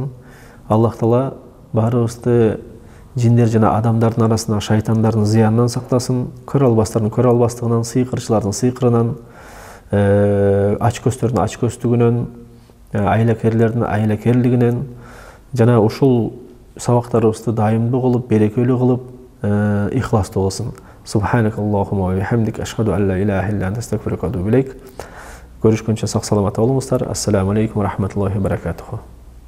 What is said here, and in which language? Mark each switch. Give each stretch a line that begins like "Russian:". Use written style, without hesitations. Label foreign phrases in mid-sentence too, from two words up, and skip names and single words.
Kyrgyz: Аллах Таала баарыбызды жиндер жана адамдардын арасында шайтандардын зыянынан сактасын, көрө албастардын көрө албастыгынан, сыйкырчылардын сыйкырынан, ачкөздөрдүн ачкөздүгүнөн, айлакерлердин айлакерлигинен жана ушул сабактарыбызды дайымдуу кылып, берекелүү кылып, ихластуу кылсын.
Arabic: سبحانك اللهم وبحمدك، أشهد أن لا إله إلا أنت، أستغفرك وأتوب إليك.
Kyrgyz: Görüşкөнчө сак саламатта болуңуздар.
Arabic: السلام عليكم ورحمة الله وبركاته.